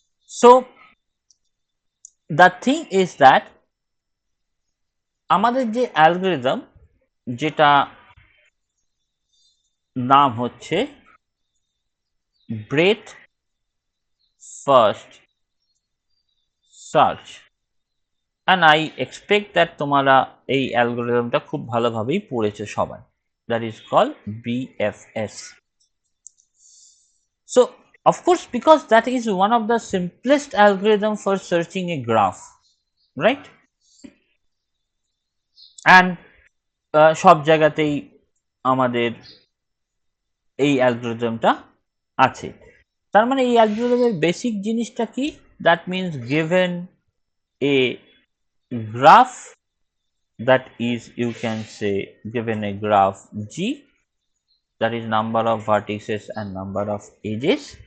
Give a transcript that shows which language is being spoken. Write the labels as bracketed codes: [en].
[en] so the thing is that [bn] আমাদের যে algorithm, যেটা নাম হচ্ছে breadth first search, [en] and I expect that [bn] তোমরা এই অ্যালগরিদমটা খুব ভালোভাবেই পড়েছো সবাই, [en] that is call [bn] BFS. [en] So of course, because that is one of the simplest algorithm for searching a graph, right? [bn] And সব জায়গাতেই আমাদের এই অ্যালগরিদমটা আছে। তার মানে এই অ্যালগরিদমের বেসিক জিনিসটা কি, [en] that means given a graph, that is, you can say, given a graph G, that is number of vertices and number of edges,